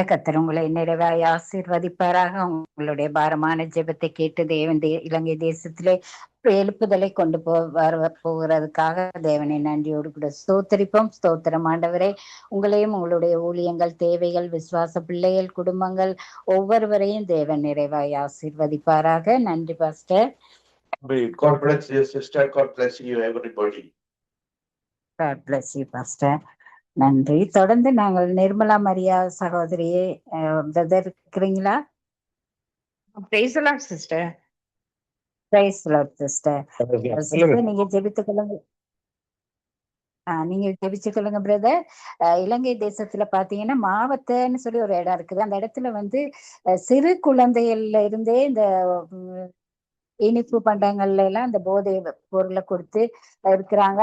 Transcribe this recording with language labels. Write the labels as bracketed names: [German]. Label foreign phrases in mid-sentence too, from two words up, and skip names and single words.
[Tamil] கர்த்தர் உங்களை நிறைவாய் ஆசீர்வதிப்பாராக. உங்களுடைய பாரமான ஜெபத்தை கேட்டு தேவன் இலங்கை தேசத்திலே எழுப்புதலை கொண்டு போகிறதுக்காக தேவனை நன்றியோடு கூட ஸ்தோத்தரிப்போம். ஸ்தோத்திரம் ஆண்டவரே. உங்களையும் உங்களுடைய ஊழியங்கள், தேவைகள், விசுவாச பிள்ளைகள், குடும்பங்கள் ஒவ்வொருவரையும் தேவன் நிறைவாய் ஆசீர்வதிப்பாராக. நன்றி பாஸ்டர். [English] God bless you, sister. God bless you, everybody. God bless you, [Tamil] பாஸ்டர். நன்றி. தொடர்ந்து நாங்கள் நிர்மலா மரியா சகோதரியே பிரதர் இருக்கிறீங்களா? [English] Praise the Lord, sister. Praise the Lord, sister. [Tamil] நீங்க ஜெபித்துக் கொள்ளுங்க. நீங்க ஜெபிச்சு கொள்ளுங்க பிரதர். இலங்கை தேசத்துல பாத்தீங்கன்னா மாவட்டன்னு சொல்லி ஒரு இடம் இருக்குது. அந்த இடத்துல சிறு குழந்தைகள்ல இருந்தே இந்த இனிப்பு பண்டங்கள்ல எல்லாம் அந்த போதை பொருளை கொடுத்து இருக்கிறாங்க.